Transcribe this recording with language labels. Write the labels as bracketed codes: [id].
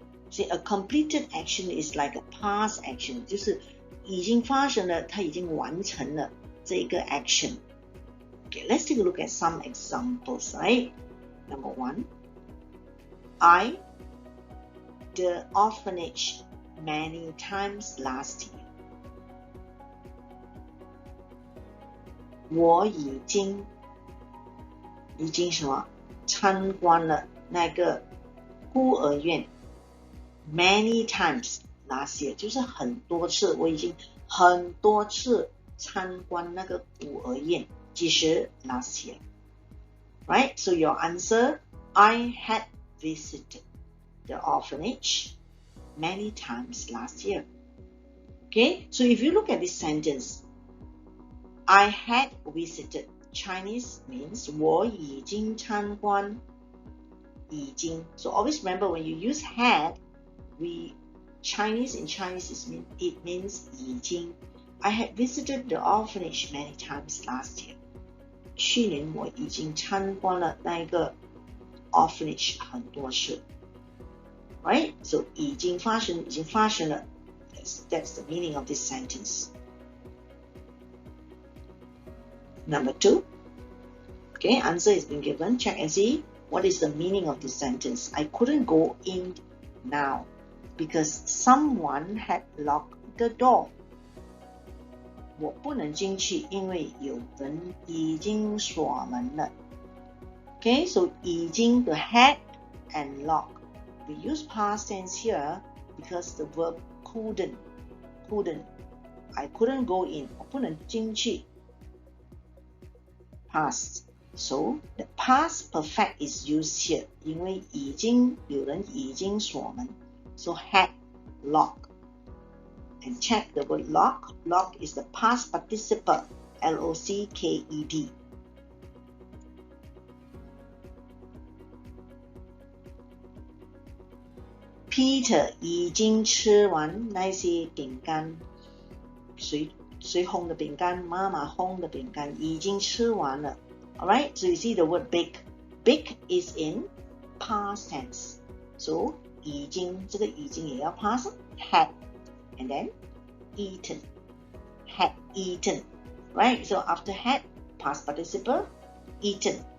[en] See, a completed action is like a past action, [zh] 就是已经发生了，它已经完成了这个 [en] action. Okay, let's take a look at some examples, right? Number 1, I the orphanage many times last year. [zh] 我已经什么参观了那个孤儿院 [en] many times last year， [zh] 就是很多次，我已经很多次参观那个孤儿院，几时 last year. [en] Right? So your answer, I had visited the orphanage many times last year. Okay? So if you look at this sentence, I had visited, Chinese means [zh] 我已经参观，已经. [en] So always remember when you use had, Chinese in Chinese it means 已经. I had visited the orphanage many times last year. [zh] 去年我已经参观了那一个 orphanage 很多次。 Right? So 已经发生了。 [en] That's the meaning of this sentence. Number 2. Okay, answer has been given. Check and see what is the meaning of this sentence. I couldn't go in now because someone had locked the door. [zh] 我不能进去，因为有人已经锁门了。 [en] Okay, so 已经 the had and lock. We use past tense here because the verb couldn't. I couldn't go in. [zh] 我不能进去。 [en] Past. So the past perfect is used here. [zh] 因为有人已经锁门。 [en] So had, lock. And check the word lock. Lock is the past participle. L-O-C-K-E-D. [zh] Peter 已经吃完那些饼干，谁烘的饼干？妈妈烘的饼干已经吃完了。 [en] Alright, so you see the word bake. Bake is in past tense. So [zh] 已经这个已经也要 [en] past had, and then eaten. Had eaten. Right? So after had, past participle, eaten.